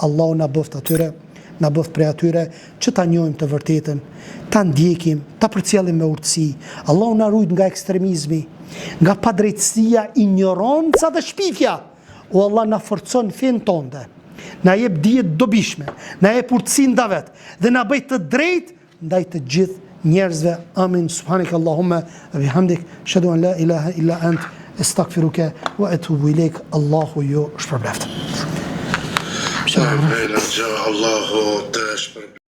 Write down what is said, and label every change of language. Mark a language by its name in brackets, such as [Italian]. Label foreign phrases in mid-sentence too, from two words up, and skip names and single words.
[Albanian] Allahu na bëft atyre, na bëft prej atyre që ta njohim të vërtetën, ta ndjekim, ta përcjellim me urtësi. Allahu na ruaj nga ekstremizmi, nga padrejtësia, ignoranca dhe shpifja. O Allah, na forcon fen tonde, na jep dije të dobishme, na jep urtësi nda vet dhe na bëj të drejt ndaj të gjithë njerëzve. Amin. [Arabic] سبحانك اللهم وبحمدك أشهد أن لا إله إلا أنت أستغفرك وأتوب إليك. [Albanian] Allahu ju shpërbleft. Allahu të shpërbleft.